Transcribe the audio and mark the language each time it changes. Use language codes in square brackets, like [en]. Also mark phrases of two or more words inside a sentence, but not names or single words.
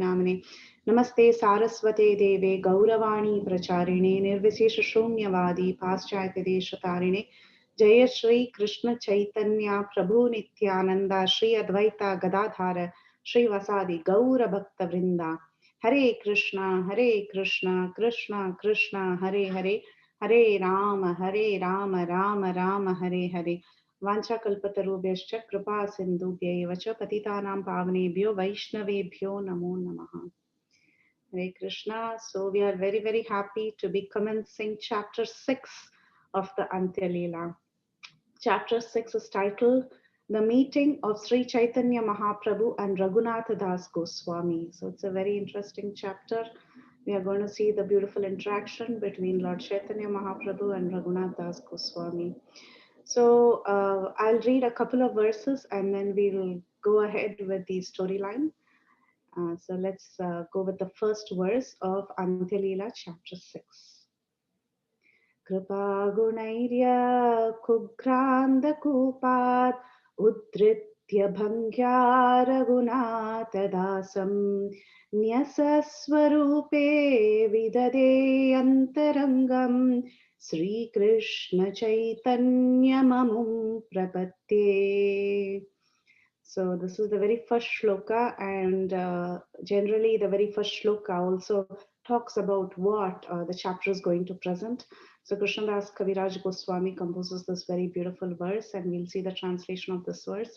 [sa] नामिने नमस्ते सारस्वते देवे गौरवाणी प्रचारिणे निर्विशेष शून्यवादी पाश्चात्य देश तारिणे जय श्री कृष्ण चैतन्य प्रभु नित्यानंद श्री अद्वैता गदाधार श्रीवासादि गौर भक्त वृंदा हरे कृष्णा कृष्णा कृष्णा हरे हरे हरे राम राम राम हरे हरे वाञ्छाकल्पतरुभ्यश्च कृपा सिन्धुभ्यैव च पतितानां पावनेभ्यो वैष्णवेभ्यो नमो नमः हरे कृष्ण. [en] So we are very, very happy to be commencing chapter 6 of the Antya Lila. Chapter 6 is titled The Meeting of Sri Chaitanya Mahaprabhu and Raghunatha Das Goswami. So it's a very interesting chapter. We are going to see the beautiful interaction between Lord Chaitanya Mahaprabhu and Raghunath Das Goswami. So I'll read a couple of verses and then we'll go ahead with the storyline. So let's go with the first verse of Antya Lila, chapter 6. [sa] कृपा गुणैर्य कुग्रन्धकूपात् उद्धृत्य भङ्ग्या रघुनाथदासम् न्यस्यस्वरूपे विदधे अन्तरङ्गम् श्री कृष्ण चैतन्य ममुम् प्रपद्ये. [en] So this is the very first shloka, and generally the very first shloka also talks about what the chapter is going to present. So Krishnadas Kaviraj Goswami composes this very beautiful verse, and we'll see the translation of this verse.